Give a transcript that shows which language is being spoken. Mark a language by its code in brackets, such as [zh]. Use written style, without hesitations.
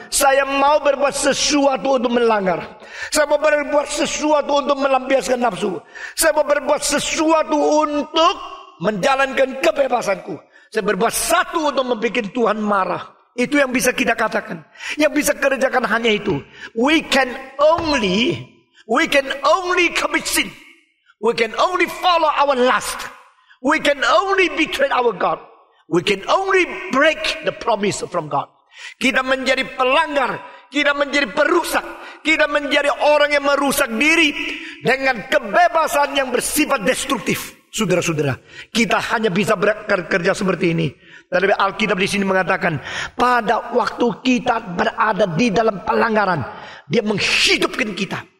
[id] Saya mau berbuat sesuatu untuk melanggar. Saya mau berbuat sesuatu untuk melampiaskan nafsu. Saya mau berbuat sesuatu untuk menjalankan kebebasanku. Saya berbuat satu untuk membuat Tuhan marah. Itu yang bisa kita katakan. Yang bisa kerjakan hanya itu. [en] We can only commit sin. We can only follow our lust. We can only betray our God. We can only break the promise from God. [id] Kita menjadi pelanggar, kita menjadi perusak, kita menjadi orang yang merusak diri dengan kebebasan yang bersifat destruktif. Saudara-saudara, kita hanya bisa bekerja seperti ini. Tapi Alkitab di sini mengatakan, pada waktu kita berada di dalam pelanggaran, Dia menghidupkan kita.